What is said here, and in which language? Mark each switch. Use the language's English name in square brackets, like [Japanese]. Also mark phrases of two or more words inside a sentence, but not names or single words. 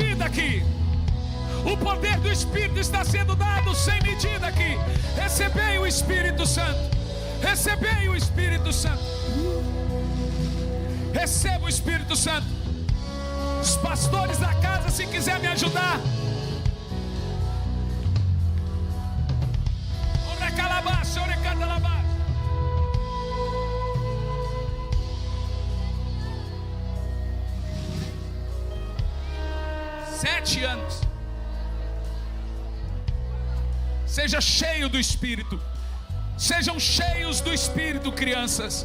[Portuguese] Sem medida aqui. O poder do Espírito está sendo dado sem medida aqui. Recebei o Espírito Santo. Recebei o Espírito Santo. Receba o Espírito Santo. Os pastores da casa, se quiser me ajudar. Ore calabaça, ore candalabaça. Sete anos. Seja cheio do Espírito. Sejam cheios do Espírito, crianças.